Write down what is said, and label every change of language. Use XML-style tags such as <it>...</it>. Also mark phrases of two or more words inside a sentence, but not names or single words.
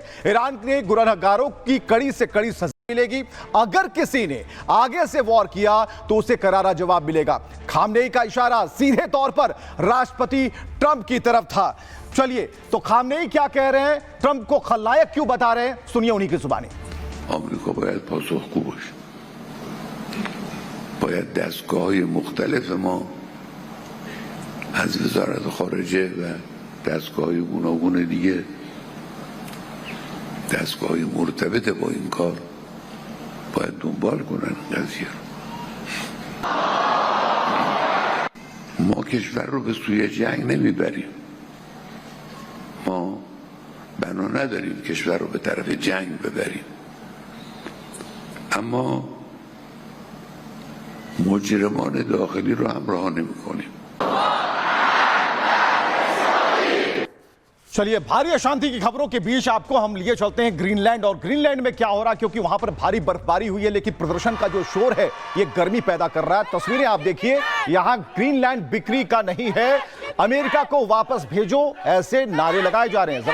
<hi>ईरान के गुनहगारों की कड़ी से कड़ी सजा मिलेगी। अगर किसी ने आगे से वॉर किया तो उसे करारा जवाब मिलेगा। खामनेई का इशारा सीधे तौर पर राष्ट्रपति ट्रंप की तरफ था। चलिए तो खामनेई क्या कह रहे हैं, ट्रंप को खलनायक क्यों बता रहे हैं, सुनिए उन्हीं की जुबानी।</hi> <fa>آمریکا باید پاسخگو باشه. باید دستگاه‌های مختلف ما از وزارت خارجه و دستگاه‌های گوناگون دیگه، دستگاه‌های مرتبط با این کار باید دنبال کنن قضیه رو. ما کشور رو به سوی جنگ نمیبریم. ما بنا نداریم کشور رو به طرف جنگ ببریم. اما مجرمان داخلی رو همراه نمی‌کنیم.</fa> <hi>चलिए भारी अशांति की खबरों के बीच आपको हम लिए चलते हैं ग्रीनलैंड। और ग्रीनलैंड में क्या हो रहा है, क्योंकि वहां पर भारी बर्फबारी हुई है लेकिन प्रदर्शन का जो शोर है ये गर्मी पैदा कर रहा है। तस्वीरें आप देखिए, यहां ग्रीनलैंड बिक्री का नहीं है, अमेरिका को वापस भेजो, ऐसे नारे लगाए जा रहे हैं।</hi>